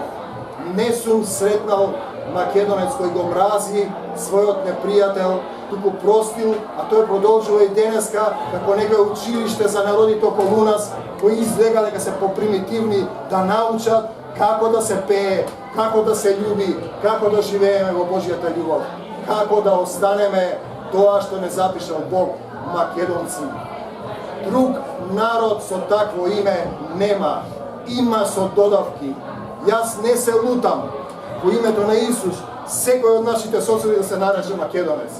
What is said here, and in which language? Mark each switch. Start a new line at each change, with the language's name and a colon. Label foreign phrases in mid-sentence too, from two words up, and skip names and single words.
Macedonian: Не сум сретнал македонец кој го мрази својот непријател, туку простил, а тој продолжува и денеска како некој училиште за народите околу нас, кои изгледа дека се попримитивни да научат како да се пее, како да се љуби, kako da живееме во Божјата љубов, како да останеме тоа што не запишал Бог, македонци. Друг народ со такво име нема, има со додавки. Јас не се лутам во името на Исус, секој од нашите соседи да се нарече македонец.